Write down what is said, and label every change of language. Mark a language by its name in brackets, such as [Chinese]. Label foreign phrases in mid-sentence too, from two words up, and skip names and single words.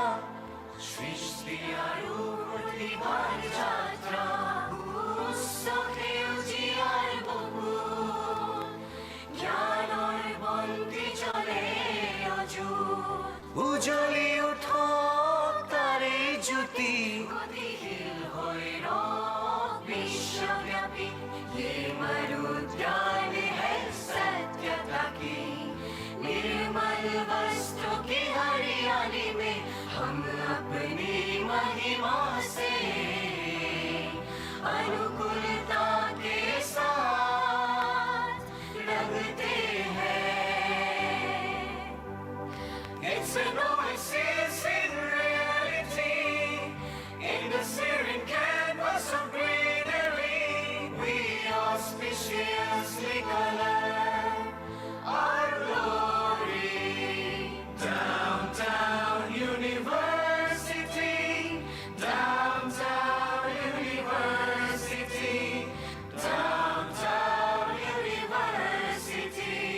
[Assamese] সৃষ্টি আৰু প্ৰতিভাৰ যাত্ৰা উচ্চ সেউজীয়াৰ বহুল জ্ঞানৰ বন্তি জ্বলে অযুত উজ্বলি উঠক তাৰে জ্যোতি গতিশীল হৈ ৰওক বিশ্বব্যাপী [Hindi] ये मरुद्यान है सत्यता की निर्मल वस्त्रों की हरियाली में हम अपनी महिमा से अनुकूलता के साथ रंगते हैं It's [English] an oasis in reality in the serene canvas of greenery we auspiciously color our glory downtown university downtown university downtown university